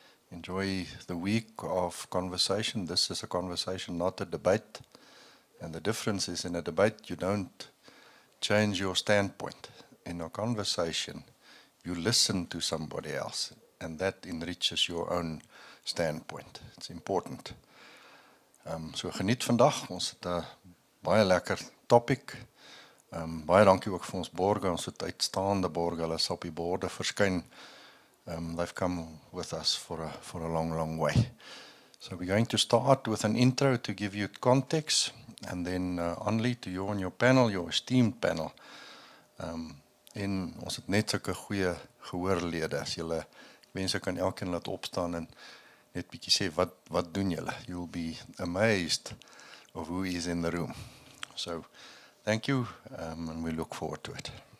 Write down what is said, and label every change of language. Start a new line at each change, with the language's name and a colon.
English: Enjoy the week of conversation. This is a conversation, not a debate. And the difference is, in a debate, you don't change your standpoint. In a conversation, you listen to somebody else, and that enriches your own standpoint. It's important.
Afrikaans: So geniet vandag. Ons het 'n baie lekker topic. Baie dankie ook vir ons borge. Ons het uitstaande borge. Hulle sal op die borde verskyn.
English: They've come with us for a long way. So we're going to start with an intro to give you context, and then only to you on your panel, your esteemed panel.
Afrikaans: En ons het net sulke goeie gehoorlede. As julle mense kan elkeen laat opstaan en net bietjie sê wat doen julle?
English: You'll be amazed of who is in the room. So thank you, and we look forward to it.